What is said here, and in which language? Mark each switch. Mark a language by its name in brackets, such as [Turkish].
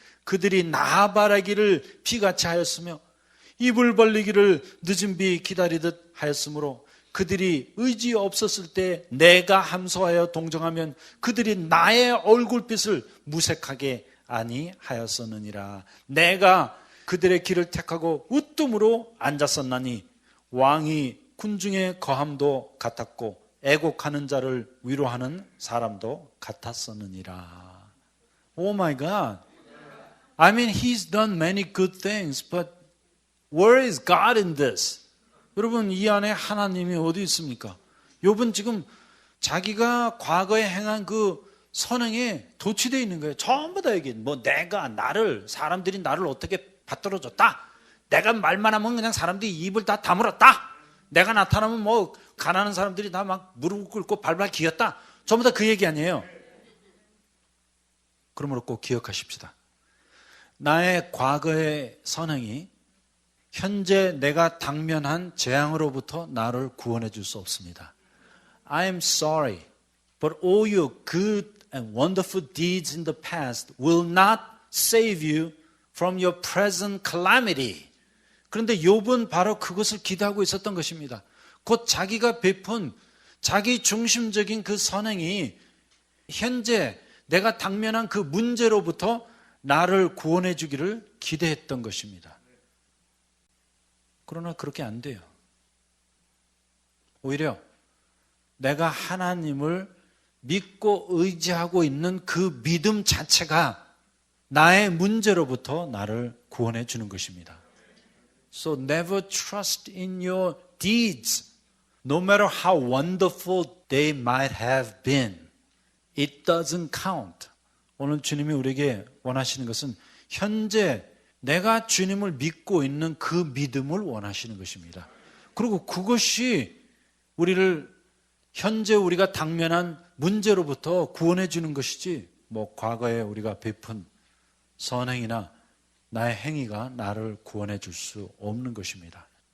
[Korean] 그들이 나 바라기를 비같이 하였으며 입을 벌리기를 늦은 비 기다리듯 하였으므로 그들이 의지 없었을 때 내가 함소하여 동정하면 그들이 나의 얼굴빛을 무색하게 아니하였었느니라. 내가 그들의 길을 택하고 우뜸으로 앉았었나니 왕이 군중의 거함도 같았고 애곡하는 자를 위로하는 사람도 같았었느니라. [English] Oh my God. I mean, he's done many good things, but where is God in this? [Korean] 여러분, 이 안에 하나님이 어디 있습니까? 욥은 지금 자기가 과거에 행한 그 선행에 도취되어 있는 거예요. 전부 다 얘기해. 뭐 내가 사람들이 나를 어떻게 받들어줬다. 내가 말만 하면 그냥 사람들이 입을 다 다물었다. 내가 나타나면 뭐 가난한 사람들이 다 막 무릎 꿇고 발발 기었다. 전부 다 그 얘기 아니에요. 그러므로 꼭 기억하십시다. 나의 과거의 선행이 현재 내가 당면한 재앙으로부터 나를 구원해 줄 수 없습니다. [English] I am sorry, but all your good and wonderful deeds in the past will not save you from your present calamity. [Korean] 그런데 욥은 바로 그것을 기대하고 있었던 것입니다. 곧 자기가 베푼 자기 중심적인 그 선행이 현재 내가 당면한 그 문제로부터 나를 구원해 주기를 기대했던 것입니다. 그러나 그렇게 안 돼요. 오히려 내가 하나님을 믿고 의지하고 있는 그 믿음 자체가 나의 문제로부터 나를 구원해 주는 것입니다. [English] So never trust in your deeds. No matter how wonderful they might have been. It doesn't count. [Korean] 오늘 주님이 우리에게 원하시는 것은 현재 내가 주님을 믿고 있는 그 믿음을 원하시는 것입니다. 그리고 그것이 우리를 현재 우리가 당면한 문제로부터 구원해 주는 것이지 뭐 과거에 우리가 베푼 선행이나 나의 행위가 나를 구원해 줄 수 없는 것입니다.